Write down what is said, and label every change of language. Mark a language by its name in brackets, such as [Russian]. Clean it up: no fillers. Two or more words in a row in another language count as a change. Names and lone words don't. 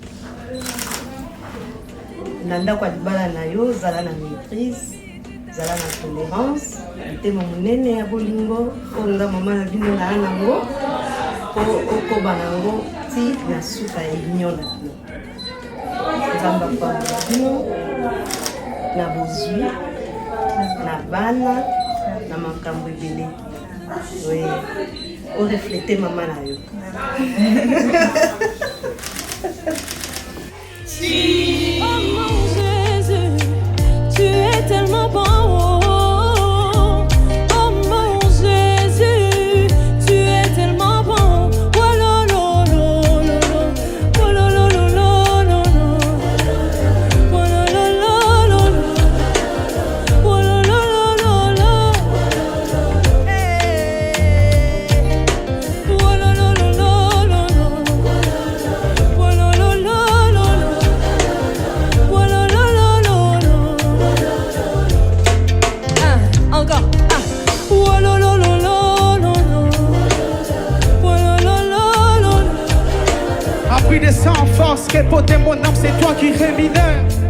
[Lingala] nanda kwa libala na yo zala na maîtrise zala na tolérance tema munene ya bolingo onga mama na bino na nango ko banango ti na suka enyona nzamba pamboli na bozui na bana na makambo ebele oui o refléter mama na yo [French] Oh mon Jésus, tu es tellement bon. Oh mon Jésus, tu es tellement bon. Oh là là là là, oh là là là là là, oh là là là là, oh là là là là, oh là là là là, oh là là là là. Encore. Appris de ça en force, répoter mon âme, c'est toi qui rémunère.